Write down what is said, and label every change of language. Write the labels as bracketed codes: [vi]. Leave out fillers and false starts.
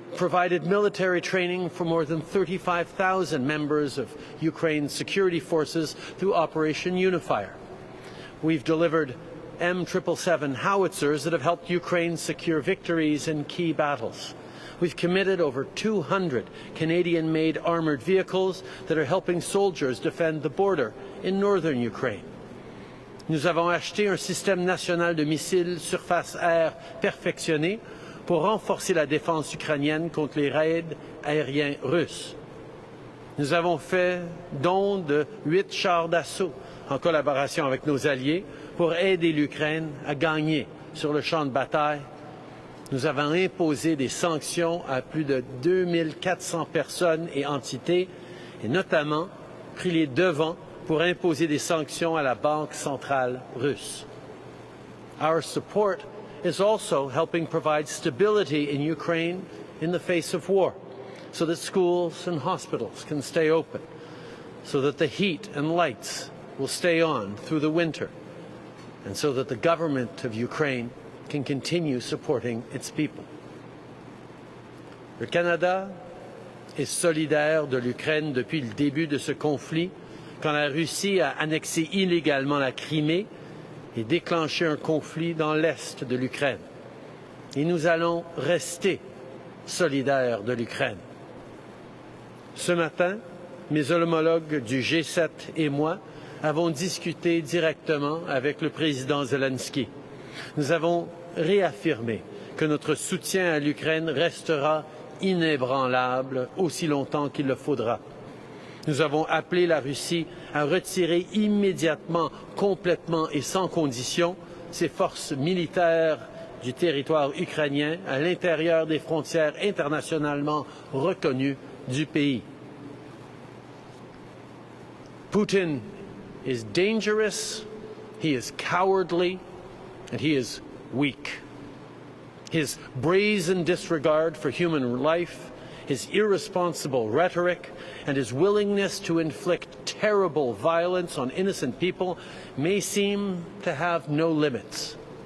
[en] provided military training for more than 35,000 members of Ukraine's security forces through Operation Unifier. We've delivered M777 howitzers that have helped Ukraine secure victories in key battles. We've committed over 200 Canadian-made armoured vehicles that are helping soldiers defend the border in northern Ukraine. [fr] Nous avons acheté un système national de missiles surface-air perfectionné pour renforcer la défense ukrainienne contre les raids aériens russes. Nous avons fait don de 8 chars d'assaut en collaboration avec nos alliés pour aider l'Ukraine à gagner sur le champ de bataille. Nous avons imposé des sanctions à plus de 2400 personnes et entités et notamment pris les devants pour imposer des sanctions à la Banque centrale russe. [en] Our support is also helping provide stability in Ukraine in the face of war, so that schools and hospitals can stay open, so that the heat and lights will stay on through the winter, and so that the government of Ukraine can continue supporting its people. [fr] Le Canada est solidaire de l'Ukraine depuis le début de ce conflit, quand la Russie a annexé illégalement la Crimée et déclenché un conflit dans l'est de l'Ukraine. Et nous allons rester solidaires de l'Ukraine. Ce matin, mes homologues du G7 et moi avons discuté directement avec le président Zelensky. Nous avons réaffirmé que notre soutien à l'Ukraine restera inébranlable aussi longtemps qu'il le faudra. Nous avons appelé la Russie à retirer immédiatement, complètement et sans condition ses forces militaires du territoire ukrainien à l'intérieur des frontières internationalement reconnues du pays. [en] Putin is dangerous, he is cowardly, and he is weak. His brazen disregard for human life, his irresponsible rhetoric, and his willingness to inflict terrible violence on innocent people may seem to have no limits.